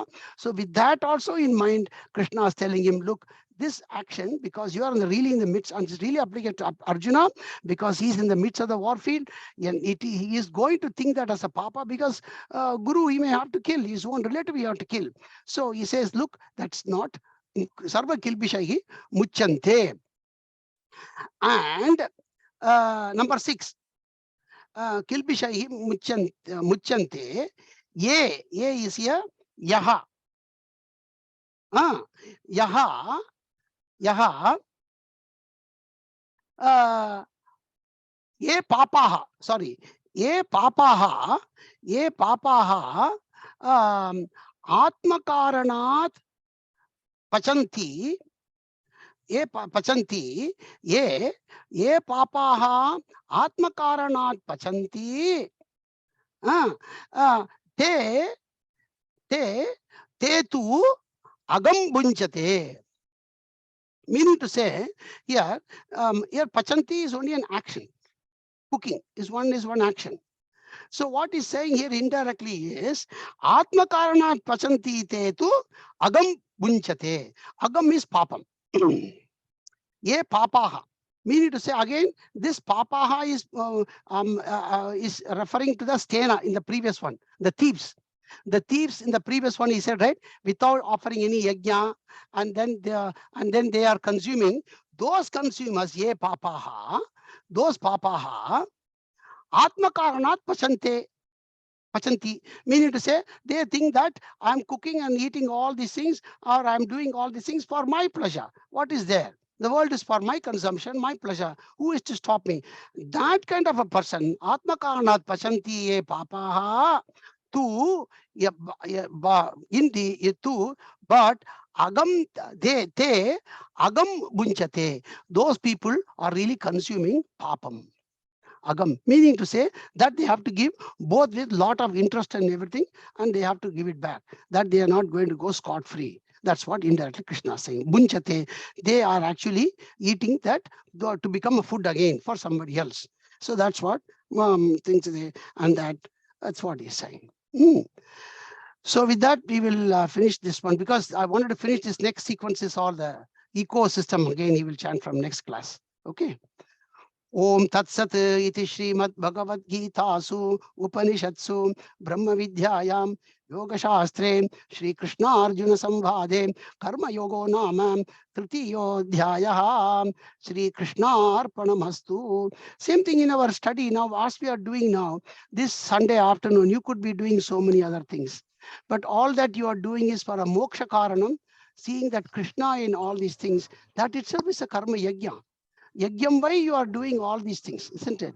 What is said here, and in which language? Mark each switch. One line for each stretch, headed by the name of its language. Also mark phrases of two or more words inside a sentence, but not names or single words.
English: So with that also in mind, Krishna is telling him, look, this action, because you are really in the midst, and it's really applicable to Arjuna, because he's in the midst of the war field, and he is going to think that as a papa, because guru he may have to kill, his own relative he have to kill. So he says, look, that's not
Sanskrit: sarva kilbishahi muchante.
English: And number 6,
Sanskrit: kilbishahi muchante, ye
English: is here,
Sanskrit: yaha. Yaha, ye papaha, sorry, ye papaha, atmakaranat pachanti, ye pachanti, ye papaha atmakaranat pachanti, te tu agam bunchate.
English: Meaning to say, here pachanti is only an action. Cooking is one action. So what he's saying here indirectly is
Sanskrit: atmakaranat pachanti te tu agam bunchate.
English: Agam is papam.
Sanskrit: Ye papaha.
English: Meaning to say, again, this papaha is referring to the stena in the previous one, the thieves. The thieves in the previous one, he said, right, without offering any yajna, and then they are consuming. Those consumers,
Sanskrit: ye papaha, those papaha, atmakaranat pachante. Pachanti,
English: meaning to say they think that I'm cooking and eating all these things, or I'm doing all these things for my pleasure. What is there? The world is for my consumption, my pleasure. Who is to stop me? That kind of a person,
Sanskrit: Atmakaranat Pachanti ye papaha, tu
English: in the
Sanskrit: tu, but agam te agam bunchate.
English: Those people are really consuming papam. Agam, meaning to say that they have to give both with lot of interest and everything, and they have to give it back, that they are not going to go scot-free. That's what indirectly Krishna is saying. Bunchate, they are actually eating that to become a food again for somebody else. So that's what things they, and that's what he's saying. So with that, we will finish this one, because I wanted to finish this next sequence is all the ecosystem. Again, he will chant from next class. Okay.
Sanskrit: Om Tat Sat iti Srimad Bhagavad Gitasu Upanishadsu Brahma Vidyayam Yoga Shastre Shri Krishna Arjuna Samvade Karma Yogo Nama Tritiyo Dhyayah Shri Krishna Arpanamastu.
English: Same thing in our study now, as we are doing now, this Sunday afternoon, you could be doing so many other things. But all that you are doing is for a
Sanskrit: moksha karanam,
English: seeing that Krishna in all these things, that itself is a
Sanskrit: karma yajna.
English: Yagyam, why you are doing all these things, isn't it?